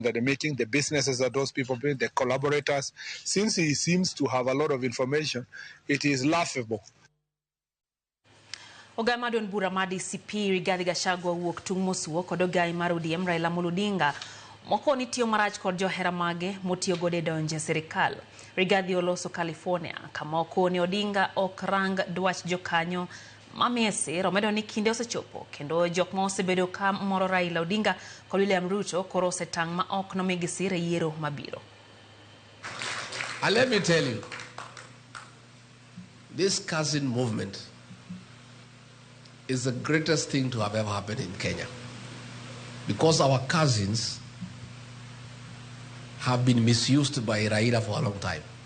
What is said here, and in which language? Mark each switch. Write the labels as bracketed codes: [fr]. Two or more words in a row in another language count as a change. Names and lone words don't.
[en] That the meeting, the businesses that those people bring, the collaborators, since he seems to have a lot of information, it is laughable. [luo] Ogama don bura madi CP Rigathi Gachagua owuok tung mosuo kod ogai mar ODM Raila Odinga mokoni tiyo marach kod johera mage motiyo gode donje sirikal. Rigathi oloso California kama okoni Odinga ok rang dwach jokanyo mamiye sir omedo ni kinde osechopo kendo jok ma osebedo ka moro Raila Odinga kod William Ruto koro osetang' ma ok nomigi sir e yiero mabiro. [en] And let me tell you, this cousin movement is the greatest thing to have ever happened in Kenya, because our cousins have been misused by Raila for a long time.